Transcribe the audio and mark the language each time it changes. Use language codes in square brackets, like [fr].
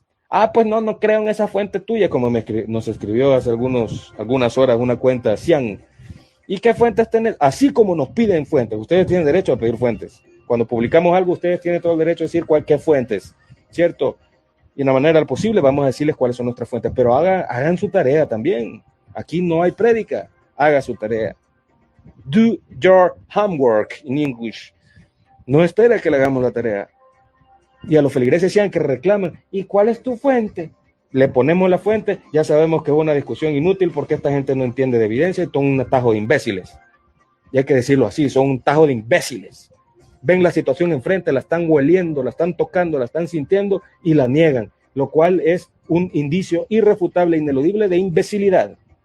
[es] Ah, pues no creo en esa fuente tuya, como nos escribió hace algunas horas una cuenta Cian. ¿Y qué fuentes tenés? Así como nos piden fuentes, ustedes tienen derecho a pedir fuentes. Cuando publicamos algo, ustedes tienen todo el derecho a decir qué fuentes, ¿cierto? Y de la manera posible vamos a decirles cuáles son nuestras fuentes, pero hagan su tarea también. Aquí no hay prédica, haga su tarea. [en] Do your homework in English. [es] No espera que le hagamos la tarea. Y a los feligreses sean que reclaman, ¿y cuál es tu fuente? Le ponemos la fuente, ya sabemos que es una discusión inútil porque esta gente no entiende de evidencia y son un atajo de imbéciles. Y hay que decirlo así, son un tajo de imbéciles. Ven la situación enfrente, la están hueliendo, la están tocando, la están sintiendo y la niegan, lo cual es un indicio irrefutable e ineludible de imbecilidad.